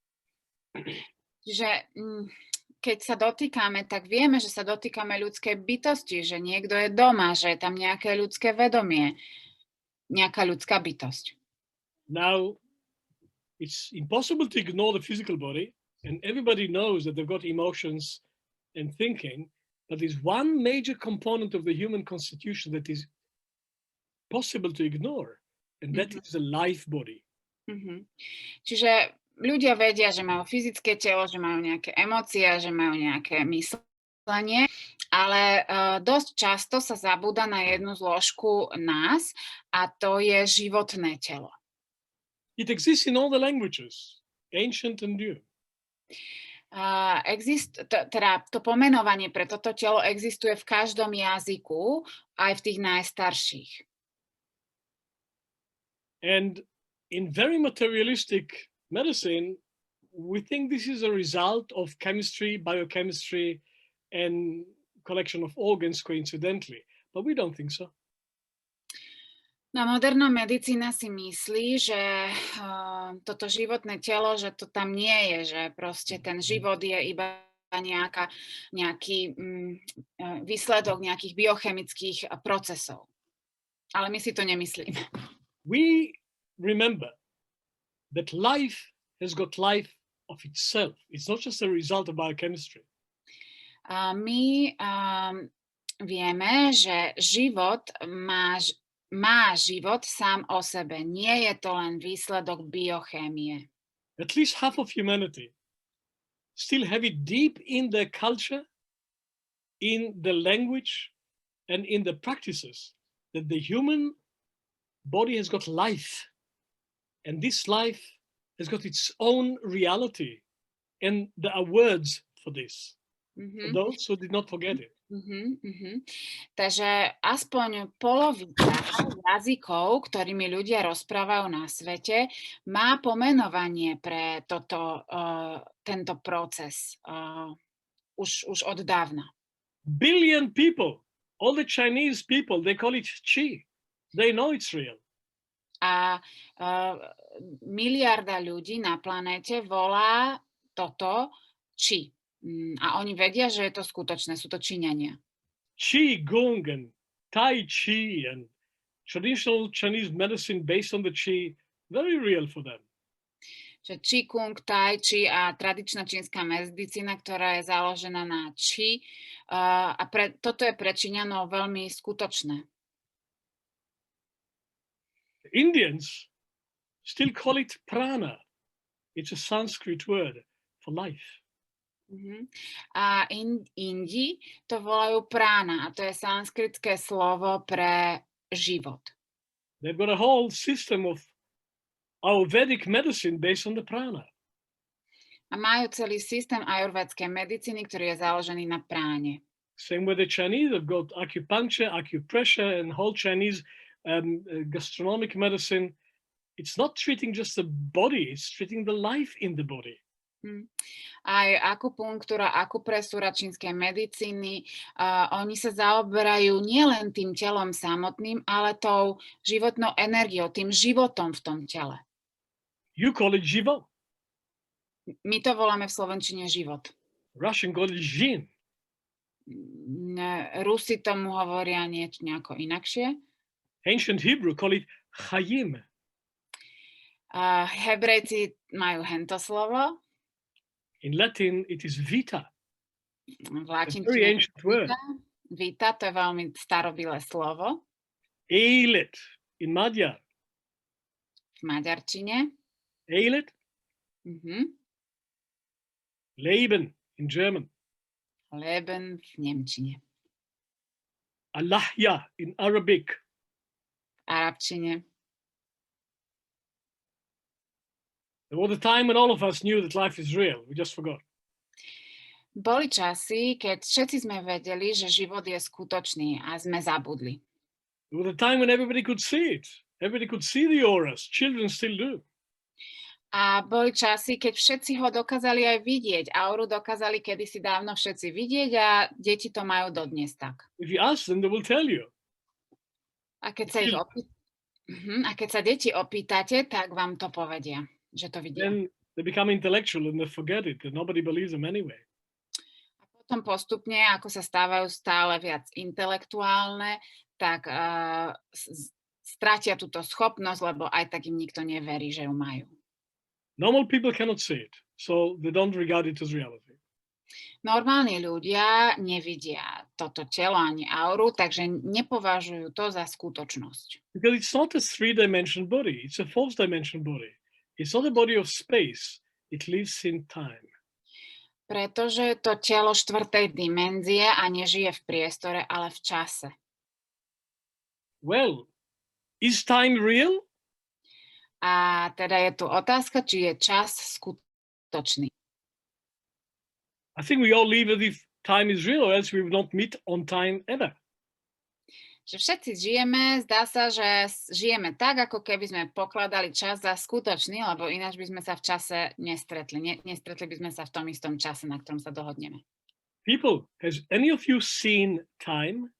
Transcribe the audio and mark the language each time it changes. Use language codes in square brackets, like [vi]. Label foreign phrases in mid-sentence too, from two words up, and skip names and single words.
[sk] Že keď sa dotýkame, tak vieme, že sa dotýkame ľudskej bytosti, že niekto je doma, že je tam nejaké ľudské vedomie, nejaká ľudská bytosť. [en] Now, it's impossible to ignore the physical body, and everybody knows that they've got emotions and thinking, but there's one major component of the human constitution that is possible to ignore, and that is the life body. [sk] Čiže ľudia vedia, že majú fyzické telo, že majú nejaké emócie, že majú nejaké myslenie, ale dosť často sa zabúda na jednu zložku nás a to je životné telo. [en] It exists in all the languages, ancient and new. [sk] Teda to pomenovanie pre toto telo existuje v každom jazyku, aj v tých najstarších. [en] And in very materialistic medicine, we think this is a result of chemistry, biochemistry, and collection of organs coincidentally, but we don't think so. [sk] No, moderná medicína si myslí, že toto životné telo, že to tam nie je, že proste ten život je iba nejaký výsledok nejakých biochemických procesov. Ale my si to nemyslíme. [en] We remember that life has got life of itself. It's not just a result of biochemistry. [sk] My vieme, že život má život sám o sebe. Nie je to len výsledok biochémie. [en] At least half of humanity still have it deep in their culture, in the language, and in the practices that the human body has got life. And this life has got its own reality. And there are words for this. For those who did not forget it. [sk] Takže aspoň polovica jazykov, ktorými ľudia rozprávajú na svete, má pomenovanie pre tento proces už od dávna. [en] Billion people, all the Chinese people, they call it qi. They know it's real. [sk] A miliarda ľudí na planéte volá toto qi. A oni vedia, že je to skutočné, sú to Číňania. [en] Qi Gong and Tai Chi and traditional Chinese medicine based on the Qi, very real for them. [sk] Že Qi Kung, Tai Chi a tradičná čínska medicína, ktorá je založená na Qi, a toto je pre Číňanov veľmi skutočné. [en] Indians still call it prana. It's a Sanskrit word for life. [sk] A Indi to volajú prána, a to je sanskritské slovo pre život. [en] They've got a whole system of Ayurvedic medicine based on the prana. [sk] A majú celý systém ajurvédskej medicíny, ktorý je založený na práne. [en] Same with the Chinese, they've got acupuncture, acupressure, and whole Chinese gastronomic medicine. It's not treating just the body, it's treating the life in the body. [sk] Aj akupunktúra, akupresúra čínskej medicíny, oni sa zaoberajú nielen tým telom samotným, ale tou životnou energiou, tým životom v tom tele. [en] You call it život. [sk] My to voláme v slovenčine život. [en] Russian call it žin. [sk] Rusi tomu hovoria nejako inakšie. [en] Ancient Hebrew call it chayim. [sk] Hebrejci majú hento slovo. [en] In Latin, it is vita. [sk] V latinčine [en] very ancient word. [sk] Vita, to je veľmi starobilé slovo. [en] Eilet in Magyar. [sk] V maďarčine. Eilet. [en] Leben in German. [sk] Leben v nemčine. [en] Allahya in Arabic. [sk] V arabčine. [en] There was a time when all of us knew that life is real. We just forgot. [sk] Boli časy, keď všetci sme vedeli, že život je skutočný a sme zabudli. [en] There was a time when everybody could see it. Everybody could see the auras. Children still do. [sk] A boli časy, keď všetci ho dokázali aj vidieť. Auru dokázali kedysi dávno všetci vidieť a deti to majú dodnes tak. [en] If you ask them, they will tell you. [sk] A keď sa deti opýtate, tak vám to povedia, že to vidia. [en] Then they become intellectual and they forget it, and nobody believes them anyway. [sk] A potom postupne, ako sa stávajú stále viac intelektuálne, tak stratia túto schopnosť, lebo aj tak im nikto neverí, že ju majú. [en] Normal people cannot see it, so they don't regard it as reality. [sk] Normálni ľudia nevidia toto telo ani auru, takže nepovažujú to za skutočnosť. [en] Because it's not a three-dimensional body, it's a fourth-dimensional body. It's not a body of space, it lives in time. [sk] Pretože to telo štvrtej dimenzie a nežije v priestore, ale v čase. [en] Well, is time real? [sk] A teda je tu otázka, či je čas skutočný. [en] I think we all live as if time is real, or else we will not meet on time ever. [sk] Že všetci žijeme, zdá sa, že žijeme tak, ako keby sme pokladali čas za skutočný, lebo ináč by sme sa v čase nestretli. Nestretli by sme sa v tom istom čase, na ktorom sa dohodneme. [en] People, has any of you seen time?